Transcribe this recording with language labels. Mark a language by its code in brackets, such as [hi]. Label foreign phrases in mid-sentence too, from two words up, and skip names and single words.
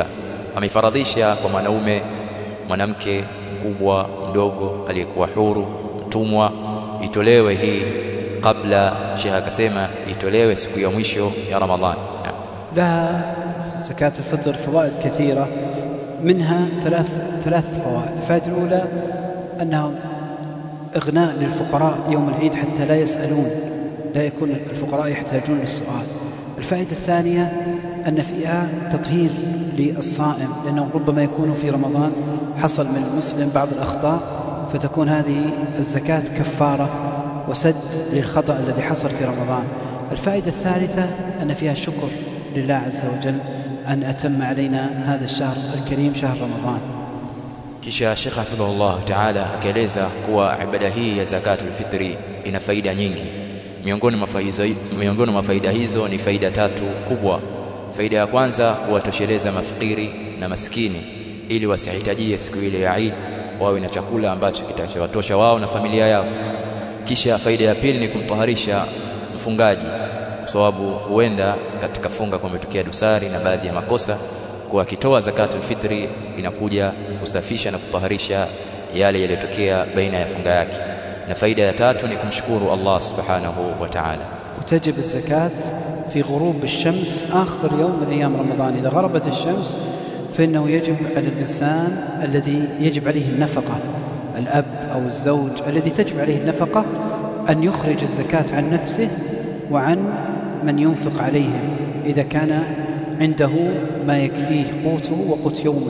[sw] Ameifaradhisha kwa mwanaume, mwanamke, mkubwa, mdogo, aliyekuwa huru, mtumwa, itolewe hii kabla. Sheikh akasema itolewe siku ya mwisho ya Ramadhani. [ar] لها زكاة الفطر فوائد كثيرة، منها ثلاث فوائد. الفائدة الأولى أنها إغناء للفقراء يوم العيد حتى لا يسألون، لا يكون الفقراء يحتاجون للسؤال. الفائدة الثانية أن فيها تطهير للصائم، لأنه ربما يكون في رمضان حصل من المسلم بعض الأخطاء، فتكون هذه الزكاة كفارة وسد للخطأ الذي حصل في رمضان. الفائدة الثالثة أن فيها شكر لله عز وجل أن أتم علينا هذا الشهر الكريم شهر رمضان. [sw] Kisha Sheikh [ar] حفظه الله تعالى [sw] akaeleza kuwa ibada hii ya [ar] زكاة الفطر [sw] ina faida nyingi. Miongoni mwa faida hizo ni faida tatu kubwa. Faida ya kwanza, kuwatosheleza mafakiri na maskini ili wasihitajie siku ile ya Eid, wawe na chakula ambacho kitachowatosha wao na familia yao. Kisha faida ya pili ni kumtaharisha mfungaji, kwa sababu huenda katika funga kumetokea dosari na baadhi ya makosa, kwa kitoa [ar] زكاة الفطر [sw] inakuja kusafisha na kutaharisha yale yaliyotokea baina ya funga yake. Na faida ya tatu ni kumshukuru Allah [ar] سبحانه وتعالى. وتجب الزكاة في غروب الشمس آخر يوم من أيام رمضان. إذا غربت الشمس فإنه يجب على الإنسان الذي يجب عليه النفقة، الأب أو الزوج الذي تجب عليه النفقة، أن يخرج الزكاة عن نفسه وعن من ينفق عليهم إذا كان عنده ما يكفيه قوته وقوت يومه.